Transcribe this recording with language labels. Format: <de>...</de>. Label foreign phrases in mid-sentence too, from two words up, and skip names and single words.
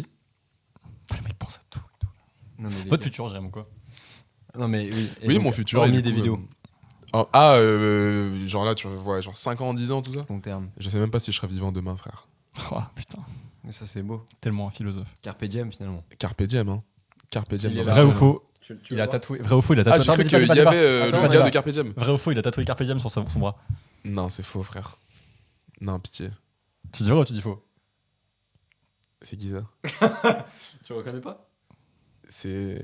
<fr>Les mecs pensent à tout. Non, mais Votre futur, Jérôme, quoi. Non, mais oui. Et Oui, donc, mon futur. hormis et du des coup, vidéos. Genre là, tu vois, genre 5 ans, 10 ans, tout ça. Long terme. Je sais même pas si je serai vivant demain, frère. Oh putain, Mais ça, c'est beau. tellement un philosophe.</fr> <la>Carpe diem,</la> <fr>finalement.</fr> <la>Carpe diem, hein. Carpe diem.</la> <fr>Il est dans là. Vrai le ou jeu. faux Tu Il a tatoué. Vrai ou faux, il a tatoué. Ah, j'ai Attends, cru dis qu'il pas, y dis pas. avait Attends, le dis gars pas. de</fr> <la>Carpe diem.</la> <fr>Vrai ou faux, il a tatoué</fr> <la>Carpe Diem</la> <fr>sur son bras. Non, c'est faux, frère. Non, pitié. Tu dis vrai ou tu dis faux? C'est Giza. Tu reconnais pas? C'est.</fr>